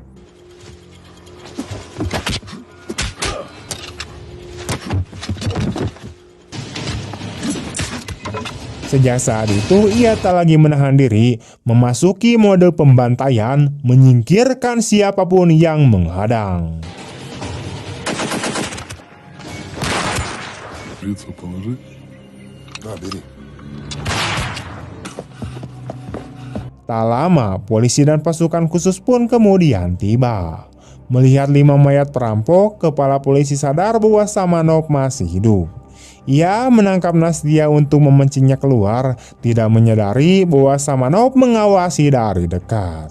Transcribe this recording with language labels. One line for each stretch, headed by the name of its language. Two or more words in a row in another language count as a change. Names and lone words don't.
Indonesian: Sejak saat itu, ia tak lagi menahan diri, memasuki mode pembantaian, menyingkirkan siapapun yang menghadang.
Russian: Шприцу положи. Да, бери.
Indonesian: Tak lama, polisi dan pasukan khusus pun kemudian tiba. Melihat 5 mayat perampok, kepala polisi sadar bahwa Samanov masih hidup. Ia menangkap Nastya untuk memancingnya keluar, tidak menyadari bahwa Samanov mengawasi dari dekat.